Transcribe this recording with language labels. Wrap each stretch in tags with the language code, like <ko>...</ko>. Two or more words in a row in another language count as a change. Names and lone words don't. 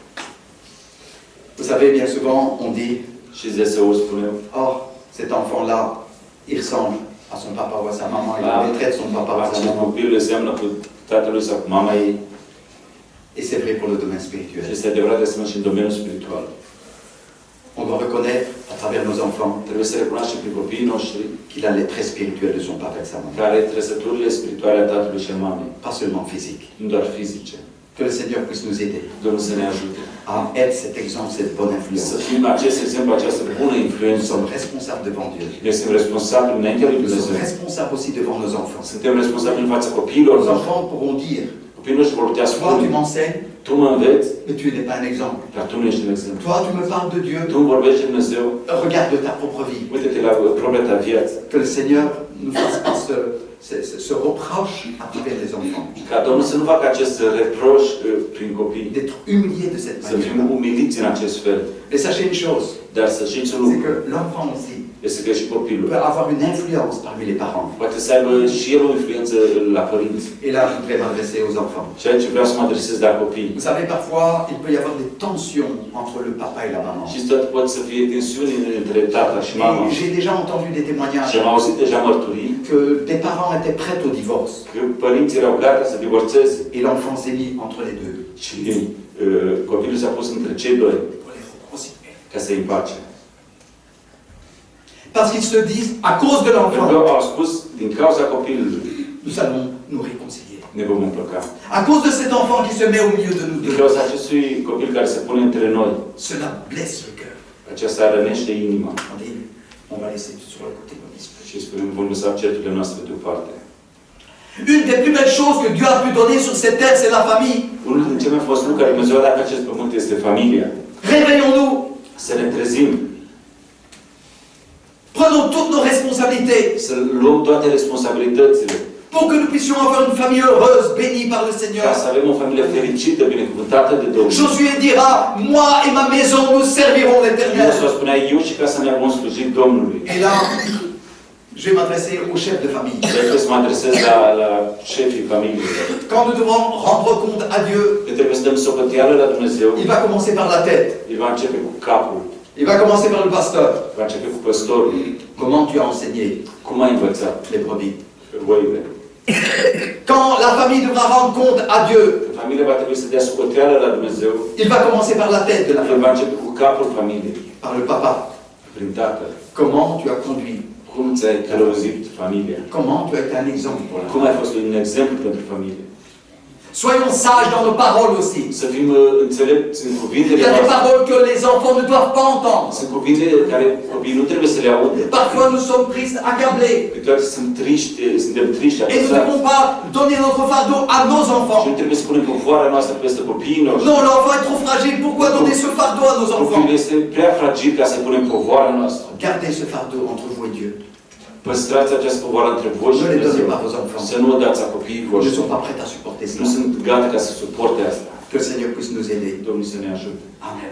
<fr>Vous savez, bien souvent, on dit,</fr> <ro>Și deseori spunem,</ro> <fr>oh, cet enfant-là, il ressemble à son papa ou à sa maman, il traite son papa ou sa</fr> <ro>acest</ro> <fr>maman.</fr> <ro>copil le seamănă cu tatălui sau cu mama ei.</ro> <fr>Et c'est vrai pour le domaine spirituel.</fr> <ro>Și este adevărat de asemenea și în domeniul spiritual.</ro> <fr>On doit reconnaître à travers nos enfants</fr> <ro>Trebuie să recunoaștem prin copiii noștri</ro> <fr>qu'il a les traits spirituels de son papa et de sa maman.</fr> <ro>care trăsăturile spirituale a tatălui și a mamei,</ro> <fr>Pas seulement physique.</fr> <ro>nu doar fizice.</ro> <fr>Que le Seigneur puisse nous aider</fr> <ro>Domnul să ne ajute.</ro> <fr>à être cet exemple, cette bonne</fr> <ro>Să</ro> <fr>influence.</fr> <ro>fim acest exemplu, această bună</ro> <fr>Nous</fr> <ro>influență.</ro> <fr>sommes responsables devant Dieu.</fr> <ro>Noi suntem responsabili înaintea lui</ro> <fr>Nous sommes</fr> <ro>Dumnezeu.</ro> <fr>responsables aussi devant nos enfants.</fr> <ro>Suntem responsabili în fața copiilor</ro> <fr>Nos</fr> <ro>noștri.</ro> <fr>enfants pourront dire,</fr> <ro>Copiii noștri vor putea</ro> <fr>toi tu</fr> <ro>spune,</ro> <fr>m'enseignes,</fr> <ro>tu mă înveți,</ro> <fr>mais tu n'es pas un exemple.</fr> <ro>dar tu nu ești un exemplu.</ro> <fr>Toi tu me parles de Dieu,</fr> <ro>Tu îmi vorbești de Dumnezeu,</ro> <fr>regarde ta propre vie.</fr> <ro>uite-te la propria ta viață.</ro> <fr>Que le Seigneur nous fasse pas ce reproche à travers les enfants.</fr> <ro>Ca Domnul să nu facă acest reproș prin copii,</ro> <fr>D'être humilié de cette</fr> <ro>să fim</ro> <fr>manière.</fr> <ro>umiliți în acest fel.</ro> <fr>Et sachez une chose,</fr> <ro>Dar să știți un</ro> <fr>c'est</fr> <ro>lucru,</ro> <fr>que l'enfant aussi</fr> <ro>este că și copilul</ro> <fr>peut avoir une influence parmi les parents.</fr> <ro>poate să aibă și el o influență la părinți.</ro> <fr>Et là, je voudrais m'adresser aux enfants.</fr> <ro>Și aici vreau să mă adresez la copii.</ro> <fr>Vous savez, parfois, il peut y avoir des tensions entre le papa et la maman.</fr> <ro>Și tot pot să fie tensiuni între tata și mama.</ro> <fr>Et j'ai déjà entendu des témoignages</fr> <ro>Și am auzit deja mărturii</ro> <fr>que des parents étaient prêts au divorce.</fr> <ro>că părinții erau gata să divorțeze</ro> <fr>Et l'enfant s'est mis entre les deux.</fr> <ro>și copilul s-a pus între cei doi</ro> <fr>Pour les reconcilier.</fr> <ro>ca să-i împace.</ro> <fr>Parce qu'ils se disent, à cause de</fr> <ro>Pentru că</ro> <fr>l'enfant,</fr> <ro>au spus, din cauza copilului</ro> <fr>nous allons nous réconcilier.</fr> <ro>ne vom împăca.</ro> <fr>À cause de cet enfant qui se met au milieu de nous</fr> <ro>Din</ro> <fr>deux,</fr> <ro>cauza acestui copil care se pune între noi,</ro> <fr>cela blesse le cœur.</fr> <ro>aceasta rănește inima.</ro> <fr>On dit, on va laisser tout sur le côté comme l'esprit.</fr> <ro>Și spunem, vom lăsa certurile noastre deoparte.</ro> <fr>Une des plus belles choses que Dieu a pu donner sur cette terre, c'est la famille.</fr> <ro>Unul din cele mai frumoase lucruri care Dumnezeu a dat pe acest pământ este familia.</ro> <fr>Réveillons-nous.</fr> <ro>Să ne trezim,</ro> <fr>Prenons toutes nos responsabilités</fr> <ro>să luăm toate responsabilitățile,</ro> <fr>pour que nous puissions avoir une famille heureuse, bénie par le</fr> <ro>ca</ro> <fr>Seigneur.</fr> <ro>să avem o familie fericită, binecuvântată de Domnul.</ro> <fr>Josué dira, moi et ma maison, nous servirons l'Éternel.</fr> <ro>Iisus spunea, eu și casa mea vom sluji Domnului.</ro> <fr>Et là, je vais m'adresser aux chefs de famille.</fr> <ro>Trebuie să mă adresez la șefii familiei.</ro> <fr>Quand nous devons rendre compte à Dieu,</fr> <ro>Că trebuie să dăm socoteală la Dumnezeu,</ro> <fr>il va commencer par la tête.</fr> <ro>el va începe cu capul,</ro> <fr>Il va commencer par le pasteur.</fr> <ro>va începe cu păstorul.</ro> <fr>Comment tu as enseigné</fr> <ro>Cum ai învățat</ro> <fr>les brebis?</fr> <ro>oile?</ro> <fr>Quand la famille devra rendre compte à Dieu,</fr> <ro>Familia va trebui să dea socoteală la Dumnezeu,</ro> <fr>il va commencer par la tête de la</fr> <ro>el</ro> <fr>famille,</fr> <ro>va începe cu capul familiei,</ro> <fr>par le papa.</fr> <ro>prin tatăl.</ro> <fr>Comment tu as conduit?</fr> <ro>Cum ți-ai călăuzit familia?</ro> <fr>Comment tu as été un exemple pour la</fr> <ro>Cum</ro> <fr>famille?</fr> <ro>ai fost un exemplu pentru familie?</ro> <fr>Soyons sages dans nos paroles aussi.</fr> <ro>Să fim înțelepți în</ro> <fr>Il</fr> <ro>cuvintele</ro> <fr>y a des</fr> <ro>noastre.</ro> <fr>paroles que les enfants ne doivent pas entendre.</fr> <ro>Sunt cuvinte care copiii nu trebuie să le audă.</ro> <fr>Parfois nous sommes tristes, accablés.</fr> <ro>Câteodată suntem triști,</ro> <fr>Et nous ne</fr> <ro>apăsați.</ro> <fr>devons pas donner notre fardeau à nos</fr> <ro>Și</ro> <fr>enfants.</fr> <ro>nu trebuie să punem povoara noastră peste copiii noștri.</ro> <fr>Non, l'enfant est trop fragile. Pourquoi donner ce fardeau à nos enfants?</fr> <ro>Copilul este prea fragil ca să punem povoara noastră.</ro> <fr>Gardez ce fardeau entre vous et Dieu.</fr> <ro>Păstrați această povoară între voi și</ro> <fr>Ne le donnez</fr> <ro>Dumnezeu.</ro> <fr>pas aux enfants.</fr> <ro>Să nu o dați a copiii</ro> <fr>Ils ne</fr> <ro>voștri.</ro> <fr>sont pas prêts à supporter</fr> <ro>Nu</ro> <fr>cela.</fr> <ro>sunt gata ca să suporte asta.</ro> <fr>Que le Seigneur puisse nous aider.</fr> <ro>Domnul să ne ajute. Amen.</ro>